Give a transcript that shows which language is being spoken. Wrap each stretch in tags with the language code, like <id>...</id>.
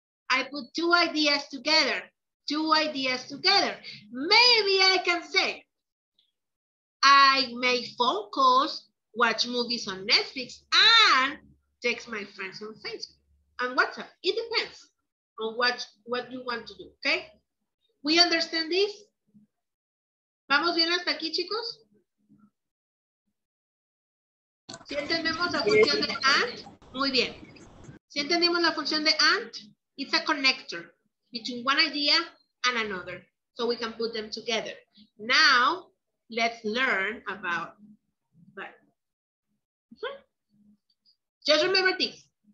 <en>I put 2 ideas together. 2 ideas together. Maybe I can say, I make phone calls, watch movies on Netflix, and text my friends on Facebook and WhatsApp. It depends on what you want to do, okay? We understand this?</en> <es>¿Vamos bien hasta aquí, chicos? ¿Sí entendemos la función de and? Muy bien. ¿Sí entendimos la función de and?</es> <en>It's a connector between one idea and another, so we can put them together. Now, let's learn about but. Just remember this.</en>